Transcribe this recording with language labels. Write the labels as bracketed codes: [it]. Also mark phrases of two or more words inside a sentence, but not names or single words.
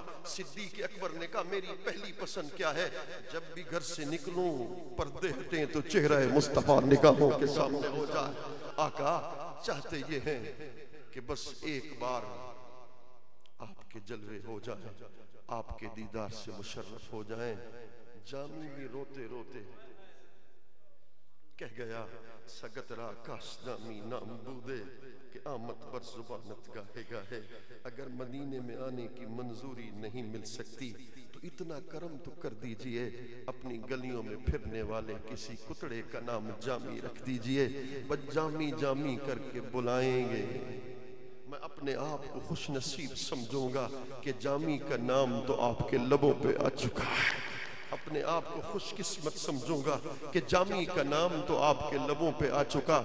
[ur] صدیق اکبر نے کہا میری پہلی پسند کیا ہے؟ جب بھی گھر سے نکلوں پردے ہٹیں تو چہرہ مصطفیٰ نگاہوں کے سامنے ہو جائے۔ آقا چاہتے یہ ہیں کہ بس ایک بار آپ کے جلوے ہو جائیں، آپ کے دیدار سے مشرف ہو جائیں۔ جامی بھی روتے روتے کہہ گیا [fa] سگت را کاس جامی نام بودے کہ آمد بر زبانت گاہے گاہے۔ [ur] اگر مدینے میں آنے کی منظوری نہیں مل سکتی تو اتنا کرم تو کر دیجئے، اپنی گلیوں میں پھرنے والے کسی کتڑے کا نام جامی رکھ دیجئے، بس جامی جامی کر کے بلائیں گے۔ میں اپنے آپ کو خوش نصیب سمجھوں گا کہ جامی کا نام تو آپ کے لبوں پہ آ چکا ہے، اپنے آپ کو خوش قسمت سمجھوں گا کہ جامی کا نام تو آپ کے لبوں پہ آ چکا۔